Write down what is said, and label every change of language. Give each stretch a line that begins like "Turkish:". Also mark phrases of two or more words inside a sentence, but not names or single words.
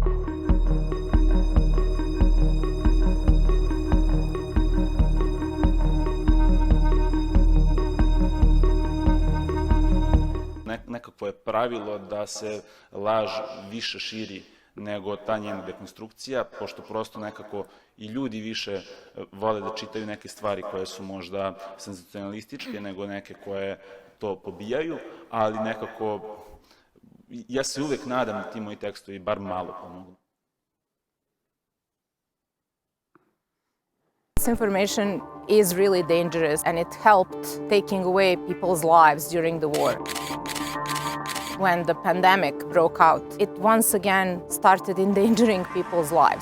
Serbian: Nekako je pravilo da se laž više širi nego ta njena dekonstrukcija, pošto prosto nekako i ljudi više vole da čitaju neke stvari koje su možda senzacionalističke nego neke koje to pobijaju, ali nekako ja se uvek nadam da ti moji tekstovi bar malo pomogu.
English: This information is really dangerous and it helped taking away people's lives during the war. When the pandemic broke out, it once again started endangering people's lives.